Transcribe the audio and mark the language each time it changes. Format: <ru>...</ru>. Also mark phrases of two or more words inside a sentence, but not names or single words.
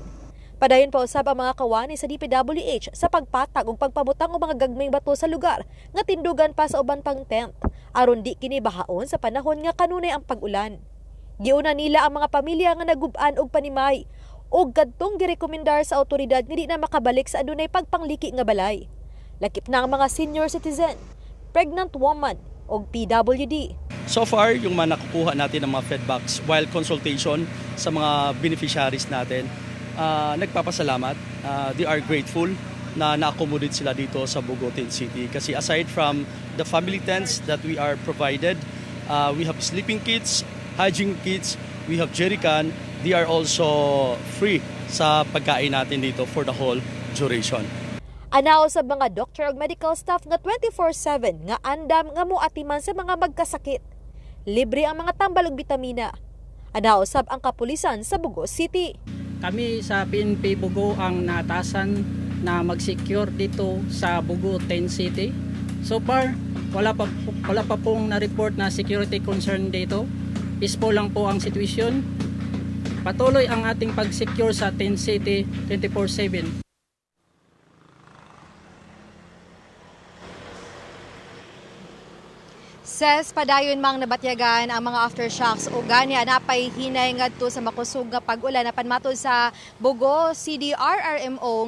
<ceb>Padayon pa usab ang mga kawani sa DPWH sa pagpatag ug pagpabutang og mga gagmayng bato sa lugar nga tindugan pa sa uban pang tent aron di kini bahaon sa panahon nga kanunay ang pag-ulan. Giuna nila ang mga pamilya nga nagub-an og panimay ug kadtong girekomendar sa awtoridad nga di na makabalik sa adunay pagpangliki nga balay. Lakip na ang mga</ceb> <en>senior citizen, pregnant woman</en> <ceb>ug PWD.</ceb> <en>So far,</en> <tl>yung mga nakukuha natin ng mga feedbacks</tl> <en>while consultation</en> <tl>sa mga beneficiaries natin, nagpapasalamat.</tl> <en>They are grateful</en> <tl>na na-accommodate sila dito sa</tl> <en>Bugo Tent City. Kasi aside from the family tents that we are provided, we have sleeping kits, hygiene kits, we have jerrycan. They are also free</en> <tl>sa pagkain natin dito</tl> <en>for the whole duration.</en> <ceb>Anao sa mga doctor ug medical staff nga 24/7 nga andam nga moatiman sa mga magkasakit. Libre ang mga tambal ug bitamina. Anao sab ang kapulisan sa Bugo City.</ceb> <tl>Kami sa PNP Bugo ang naatasan na mag-secure dito sa Bugo 10 City.</tl> <en>So far,</en> <tl>wala pa pong na-report na security concern dito. Peaceful lang po ang sitwasyon. Patuloy ang ating pag-secure sa 10 City 24/7.</tl> <ceb>Ses padayon mang nabatyagan ang mga aftershocks o gani napay hinay ngadto sa makusog nga pag-ulan apan matod sa Bugo CDRRMO</ceb>